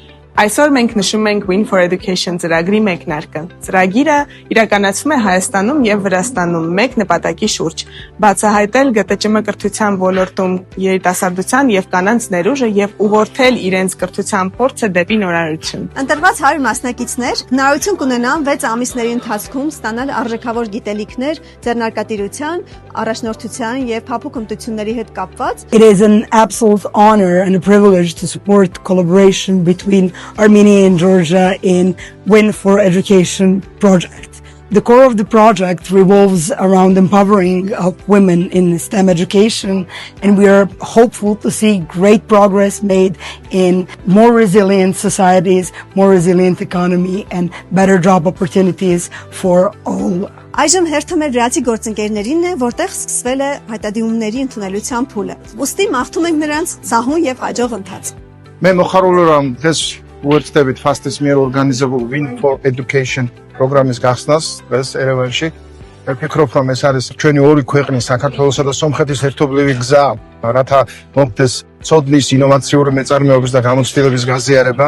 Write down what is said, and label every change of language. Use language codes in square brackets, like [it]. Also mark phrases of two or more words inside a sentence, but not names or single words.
[hy] Այսօր մենք նշում ենք Win for Education ծրագրի մեկնարկը։ Ծրագիրը իրականացվում է Հայաստանում եւ Վրաստանում մեկ նպատակի շուրջ՝ բացահայտել ԳՏՃՄ կրթության ոլորտում երիտասարդության եւ կանանց ներուժը եւ ուղղորդել իրենց կրթության փորձը դեպի նորարարություն։ Ընտրված 100 մասնակիցներ հնարավորություն կունենան 6 ամիսների ընթացքում ստանալ արժեքավոր գիտելիքներ ձեռնարկատիրության, առաջնորդության եւ փափուկ հմտությունների հետ կապված։ [en] It is an absolute honor and a privilege to support collaboration between Armenia and Georgia in Win for Education project. The core of the project revolves around empowering women in STEM education, and we are hopeful to see great progress made in more resilient societies, more resilient economy, and better job opportunities for all. [hy] Այժմ հերթը մեր վրացի գործընկերներին է, որտեղ սկսվել է հայտարարումների ընդունելության փուլը։ Ոստի մաղթում ենք նրանց սահուն եւ հաջող ընթացք։ [ka] Მე მოხარული ვარ დღეს უერთდებით FAST-ის მიერ ორგანიზებულ Win for Education პროგრამის გახსნას დღეს ერევანში. ვფიქრობ, რომ ეს არის ჩვენი ორი ქვეყნის, საქართველოსა და სომხეთის ერთობლივი გზა, რათა მოხდეს ცოდნის, ინოვაციური მეწარმეობის და გამოცდილების გაზიარება.